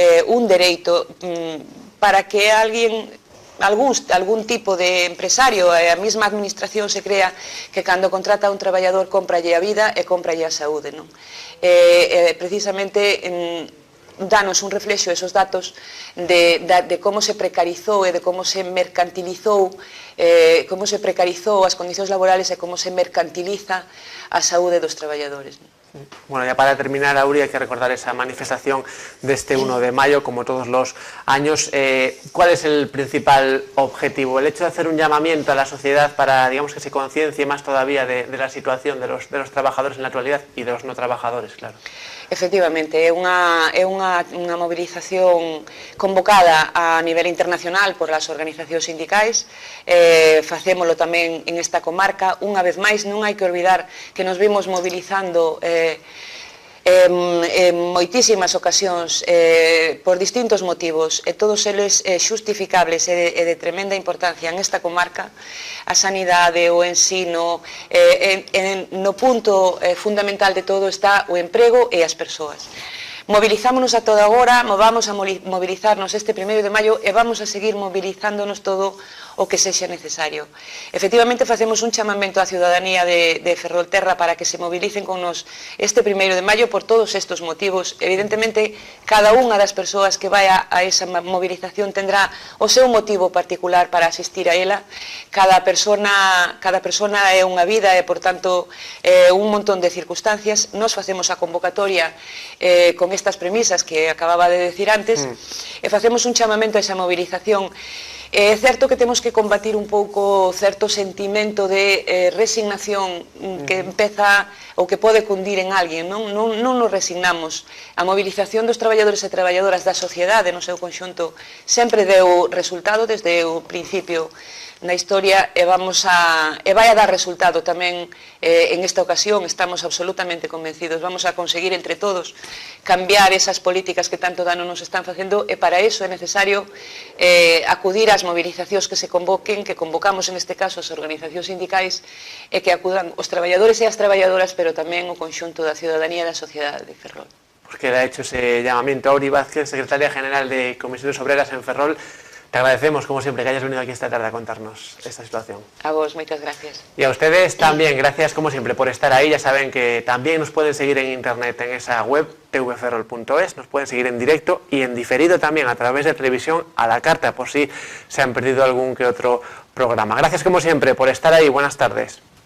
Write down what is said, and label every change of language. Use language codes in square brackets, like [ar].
[gl] un dereito para que algún tipo de empresario, a mesma administración se crea que cando contrata a un traballador compralle a vida e compralle a saúde, non? Precisamente danos un reflexo esos datos de como se precarizou e de como se mercantilizou as condicións laborales e como se mercantiliza a saúde dos traballadores, non? [es] Bueno, ya para terminar, Auri, hay que recordar esa manifestación de este 1 de mayo, como todos los años. ¿Cuál es el principal objetivo? El hecho de hacer un llamamiento a la sociedad para, digamos, que se conciencie más todavía de la situación de los trabajadores en la actualidad y de los no trabajadores, claro. [gl] Efectivamente, é unha mobilización convocada a nivel internacional por as organizacións sindicais. Facémolo tamén en esta comarca. Unha vez máis, non hai que olvidar que nos vimos mobilizando en moitísimas ocasións por distintos motivos, e todos eles xustificables e de tremenda importancia en esta comarca. A sanidade, o ensino, no punto fundamental de todo está o emprego e as persoas. Movilizámonos a toda agora, vamos a mobilizarnos este 1 de maio e vamos a seguir mobilizándonos todo o que sexa necesario. Efectivamente, facemos un chamamento á ciudadanía de Ferrolterra para que se mobilicen con nos este 1 de maio por todos estes motivos. Evidentemente, cada unha das persoas que vai a esa movilización tendrá o seu motivo particular para asistir a ela. Cada persona é unha vida e, por tanto, un montón de circunstancias. Nos facemos a convocatoria con estas premisas que acababa de decir antes e facemos un chamamento a esa movilización. É certo que temos que combatir un pouco certo sentimento de resignación que empeza ou que pode cundir en alguén. Non nos resignamos. A movilización dos traballadores e traballadoras da sociedade no seu conxunto sempre deu resultado desde o principio na historia e vai a dar resultado tamén en esta ocasión. Estamos absolutamente convencidos. Vamos a conseguir entre todos cambiar esas políticas que tanto dano nos están facendo, e para iso é necesario acudir ás movilizacións que se convoquen, que convocamos en este caso as organizacións sindicais, e que acudan os traballadores e as traballadoras, pero tamén o conxunto da ciudadanía e da sociedade de Ferrol. [es] Pues queda hecho ese llamamiento. Auri Vázquez, secretaria general de Comisiones Obreras en Ferrol, te agradecemos, como siempre, que hayas venido aquí esta tarde a contarnos esta situación. [gl] A vos, moitas gracias. [es] Y a ustedes también, gracias como siempre por estar ahí. Ya saben que también nos pueden seguir en internet, en esa web tvferrol.es, nos pueden seguir en directo y en diferido también a través de televisión a la carta, por si se han perdido algún que otro programa. Gracias como siempre por estar ahí, buenas tardes.